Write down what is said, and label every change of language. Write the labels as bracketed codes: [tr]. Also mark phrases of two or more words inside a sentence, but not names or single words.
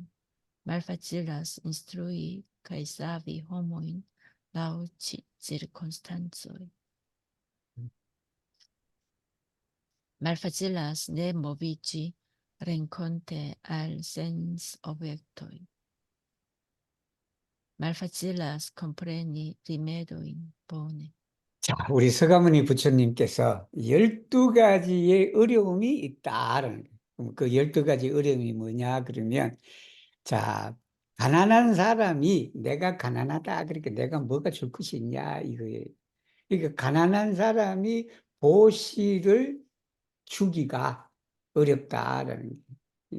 [eo] Malfacilas instrui kaj savi homojn laŭ cirkonstancoj. Malfacilas ne moviĝi renkonte al sensobjektoj. Malfacilas kompreni rimedojn bone. [ko] 자, 우리 서가모니 부처님께서 12가지의 어려움이 있다라는 거예요. 그럼 그 12가지 어려움이 뭐냐 그러면, 자, 가난한 사람이 내가 가난하다 그러니까 내가 뭐가 줄 것이 있냐 이거예요. 그러니까 가난한 사람이 보시를 주기가 어렵다라는 거예요.